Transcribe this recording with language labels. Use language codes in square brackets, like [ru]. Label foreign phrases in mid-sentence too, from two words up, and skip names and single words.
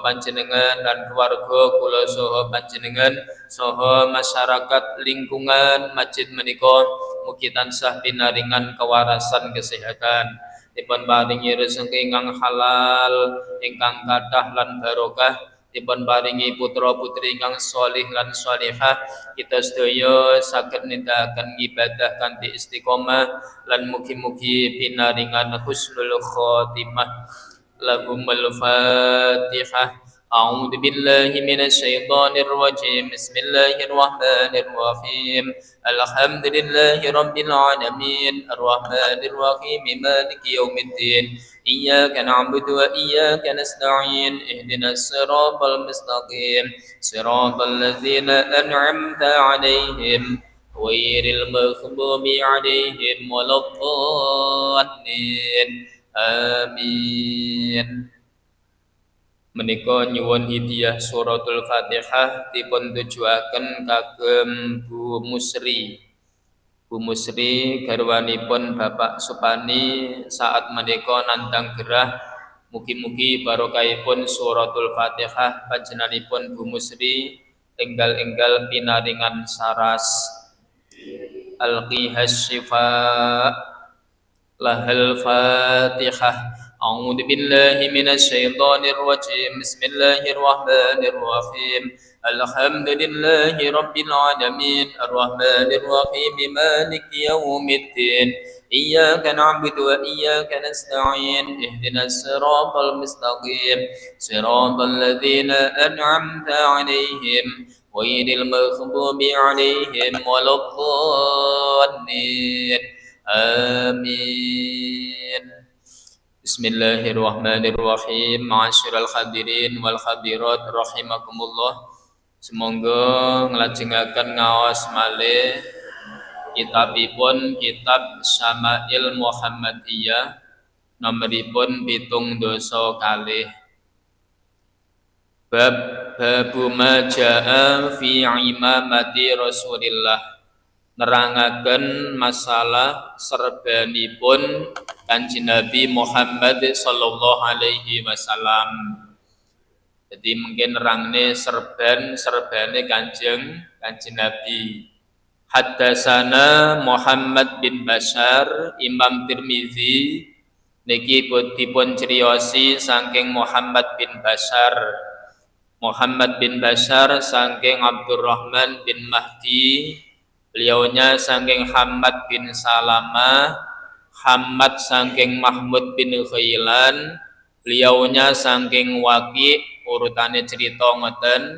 [jv] panjenengan lan keluarga kula saha panjenengan saha masyarakat lingkungan masjid menika mugi tansah pinaringan kewarasan kesehatan, dipun paringi rezeki ingkang halal, ingkang kathah lan barokah, dipun paringi putra putri ingkang sholih lan sholihah, kita sedaya saged nindakaken ibadah kanthi istiqomah lan mugi-mugi pinaringan [ar] حسن الخاتمة. لهم الفاتحة. أعوذ بالله من الشيطان الرجيم. بسم الله الرحمن الرحيم. الحمد لله رب العالمين. الرحمن الرحيم. مالك يوم الدين. إياك نعبد وإياك نستعين. اهدنا الصراط المستقيم. صراط الذين أنعمت عليهم غير المغضوب عليهم ولا الضالين. آمين. [jv] menika nyuwun hidayah suratul Fatihah dipun tujuaken kagem Bu Musri. Bu Musri garwanipun Bapak Supani saat menika nandang gerah mugi-mugi barokahipun suratul Fatihah panjenenganipun Bu Musri enggal-enggal pinaringan saras alqihas syifa lahal Fatihah. أعوذ بالله من الشيطان الرجيم بسم الله الرحمن الرحيم الحمد لله رب العالمين الرحمن الرحيم مالك يوم الدين إياك نعبد وإياك نستعين اهدنا الصراط المستقيم صراط الذين أنعمت عليهم غير المغضوب عليهم ولا الضالين آمين. [ar] Bismillahirrahmanirrahim. معاشر الحاضرين والحاضرات رحمكم الله. [jv] Semoga nglajengaken ngaos malih kitabipun kitab Syama'il Muhammadiyah nomoripun 7 [ar] باب ما جاء في عمامة رسول الله. [jv] Nerangaken masalah serbanipun Kanjeng Nabi Muhammad [ar] صلى الله عليه وسلم. [jv] Jadi mungkin nerangne serbane Kanjeng Nabi. Haddatsana Muhammad bin Bashar, Imam Tirmizi niki dipun criosi saking Muhammad bin Bashar. Muhammad bin Bashar saking Abdurrahman bin Mahdi, beliaunya saking Hamad bin Salamah, Hamad saking Mahmud bin Khailan, beliaunya saking Waqi, urutane cerita ngoten.